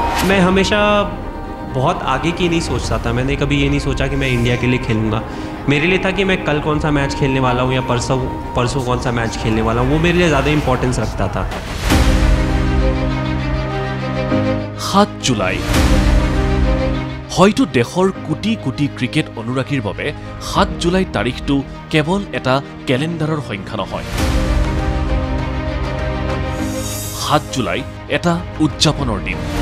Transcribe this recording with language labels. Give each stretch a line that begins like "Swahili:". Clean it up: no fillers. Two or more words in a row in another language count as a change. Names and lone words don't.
Hindi: मैं हमेशा बहुत आगे की नहीं सोचता था। मैंने कभी ये नहीं सोचा कि मैं इंडिया के लिए खेलूँगा। मेरे लिए था कि मैं कल कौन सा मैच खेलने वाला हूँ या परसों कौन सा मैच खेलने वाला हूँ, वो मेरे लिए ज़्यादा इम्पोर्टेंस रखता था।
Assamese: 7 জুলাই হয়তো দেশৰ কোটি কোটি ক্ৰিকেট অনুৰাগীৰ বাবে 7 জুলাই তাৰিখটো কেৱল এটা কেলেণ্ডাৰৰ সংখ্যা নহয়। 7 জুলাই এটা উদযাপনৰ দিন।